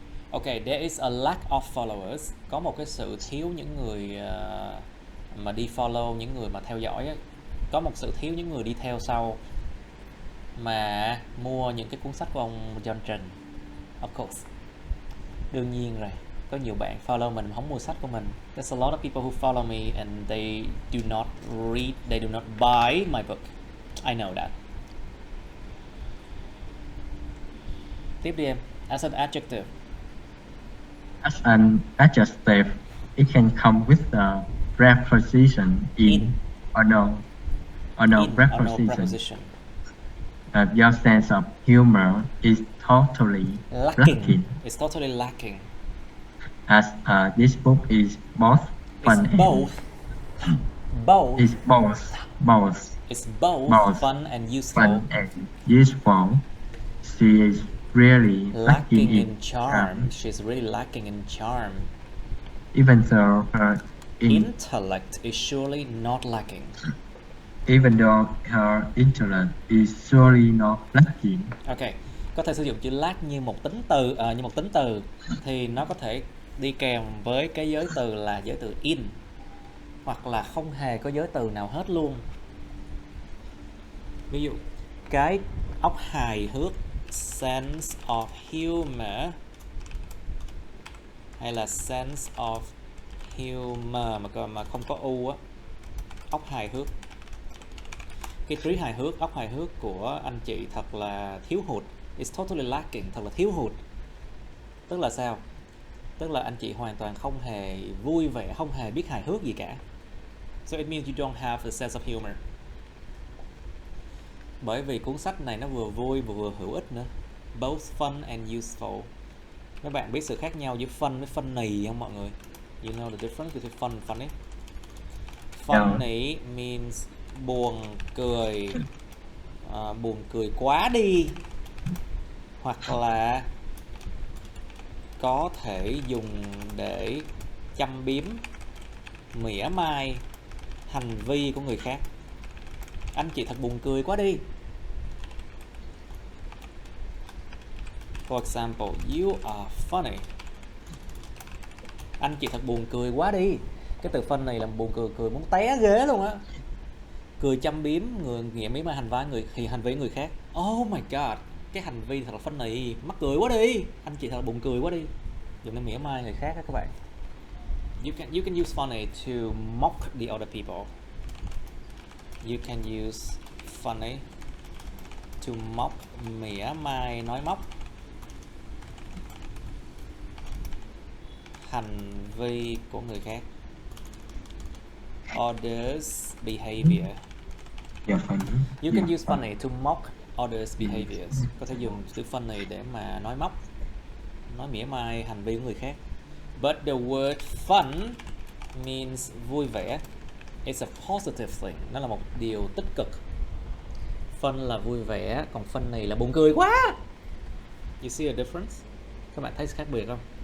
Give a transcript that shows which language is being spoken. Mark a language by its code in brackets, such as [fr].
[en] Okay, there is a lack of followers. [vi] Có một cái sự thiếu những người mà đi follow, những người mà theo dõi á. Có một sự thiếu những người đi theo sau mà mua những cái cuốn sách của ông John Trần. [en] Of course. [vi] Đương nhiên rồi. Có nhiều bạn follow mình mà không mua sách của mình. [en] There's a lot of people who follow me and they do not read, they do not buy my book. I know that. [vi] Tiếp đi em. [en] As an adjective. As an adjective, it can come with the preposition in or no preposition. Your sense of humor is totally lacking. It's totally lacking. As this book is both fun It's both. Both. It's both. It's both fun and useful. Fun and useful. She is really lacking in charm. She's really lacking in charm. Even though her intellect is surely not lacking. Even though her intellect is surely not lacking. [vi] Okay, có thể sử dụng chữ lack như một tính từ, thì nó có thể đi kèm với cái giới từ là giới từ in, hoặc là không hề có giới từ nào hết luôn. Ví dụ cái óc hài hước, sense of humor, hay là sense of humor mà không có u á, óc hài hước. Cái trí hài hước, óc hài hước của anh chị thật là thiếu hụt. [en] It's totally lacking, [vi] thật là thiếu hụt. Tức là sao? Tức là anh chị hoàn toàn không hề vui vẻ, không hề biết hài hước gì cả. [en] So it means you don't have a sense of humor. [vi] Bởi vì cuốn sách này nó vừa vui vừa hữu ích nữa. [en] Both fun and useful. [vi] Các bạn biết sự khác nhau giữa fun với funny không mọi người? [en] You know the difference between fun and funny? Funny means [vi] buồn cười quá đi, hoặc là có thể dùng để châm biếm, mỉa mai hành vi của người khác. Anh chị thật buồn cười quá đi. [en] For example, you are funny. [vi] Anh chị thật buồn cười quá đi. Cái từ funny là buồn cười muốn té ghế luôn á. Cười châm biếm người, nghĩa mỉa mai hành vi người khác. [en] Oh my god, [vi] cái hành vi thật là funny, mắc cười quá đi. Anh chị thật là buồn cười quá đi. Dùng để mỉa mai người khác đó các bạn. [en] You can use funny to mock the other people. You can use funny to mock, [vi] mỉa mai, nói móc hành vi của người khác. [en] Others' behavior. You can use funny to mock others' behaviors. [vi] Có thể dùng từ funny để mà nói móc, nói mỉa mai hành vi của người khác. [en] But the word fun means [vi] vui vẻ. [en] It's a positive thing. [vi] Nó là một điều tích cực. Fun là vui vẻ, còn funny là buồn cười quá. [en] You see a difference? [vi] Các bạn thấy khác biệt không?